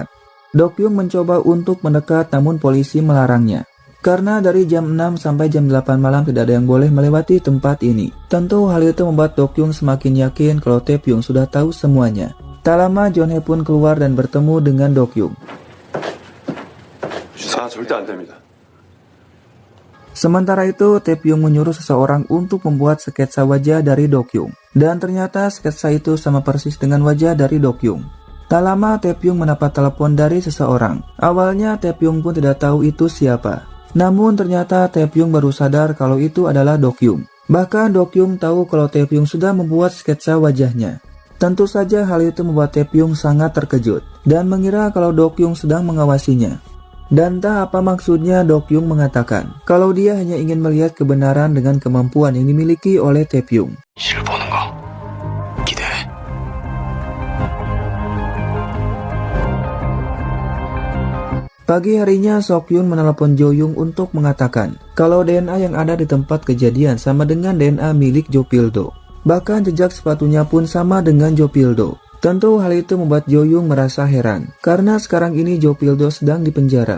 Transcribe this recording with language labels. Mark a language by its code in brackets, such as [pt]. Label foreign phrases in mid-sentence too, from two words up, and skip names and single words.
[id] Dokyung mencoba untuk mendekat namun polisi melarangnya. Karena dari jam 6 sampai jam 8 malam tidak ada yang boleh melewati tempat ini. Tentu hal itu membuat Dokyung semakin yakin kalau Taepyeong sudah tahu semuanya. Tak lama Jeonhae pun keluar dan bertemu dengan Dokyung. [ko] 절대 안 됩니다. [id] Sementara itu Taepyeong menyuruh seseorang untuk membuat sketsa wajah dari Dokyung. Dan ternyata sketsa itu sama persis dengan wajah dari Dokyung. Tak lama Taepyeong mendapat telepon dari seseorang. Awalnya Taepyeong pun tidak tahu itu siapa. Namun ternyata Taepyeong baru sadar kalau itu adalah Dokyung. Bahkan Dokyung tahu kalau Taepyeong sudah membuat sketsa wajahnya. Tentu saja hal itu membuat Taepyeong sangat terkejut dan mengira kalau Dokyung sedang mengawasinya. Dan tak apa maksudnya Dokyung mengatakan kalau dia hanya ingin melihat kebenaran dengan kemampuan yang dimiliki oleh Taepyeong. [ko] 실을 보는 거 기대해. [id] Pagi harinya Sokyun menelepon Jo-young untuk mengatakan kalau DNA yang ada di tempat kejadian sama dengan DNA milik Jo Pil-do. Bahkan jejak sepatunya pun sama dengan Jo Pil-do. Tentu hal itu membuat Jo-young merasa heran karena sekarang ini Jo Pil-do sedang dipenjara.